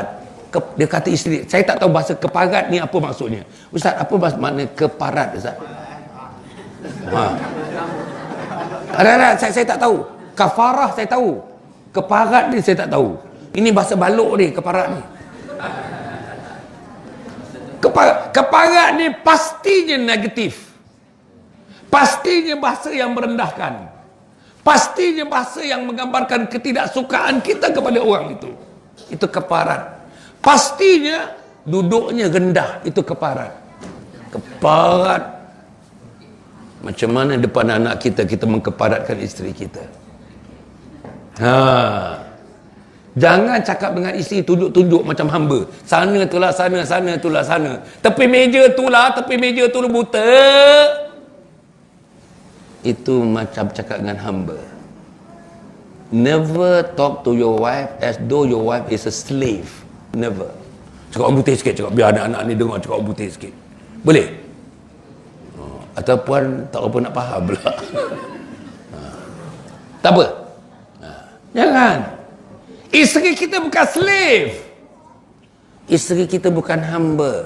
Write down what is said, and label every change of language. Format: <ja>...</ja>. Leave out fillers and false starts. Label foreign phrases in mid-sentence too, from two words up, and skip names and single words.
<ms>Dia kata isteri, saya tak tahu bahasa keparat ni apa maksudnya. Ustaz, apa makna keparat Ustaz? Saya tak tahu. Kafarah saya tahu. Keparat ni saya tak tahu. Ini bahasa balok ni, keparat ni. Keparat ni pastinya negatif. Pastinya bahasa yang merendahkan. Pastinya bahasa yang menggambarkan ketidaksukaan kita kepada orang itu. Itu keparat. Pastinya duduknya rendah. Itu keparat. Keparat. Macam mana depan anak kita, kita mengkeparatkan isteri kita. Jangan cakap dengan isteri tunjuk-tunjuk macam hamba. Sana itulah, sana itulah, sana. Tepi meja itulah, buta. Itu macam cakap dengan hamba.</ms> <en>Never talk to your wife as though your wife is a slave. Never.</en> <ms>Cakap orang putih sikit, cakap biar anak-anak ni dengar cakap orang putih sikit. Boleh? Atau puan tak apa nak faham pula. Tak apa. Jangan. Isteri kita bukan slave. Isteri kita bukan hamba.</ms>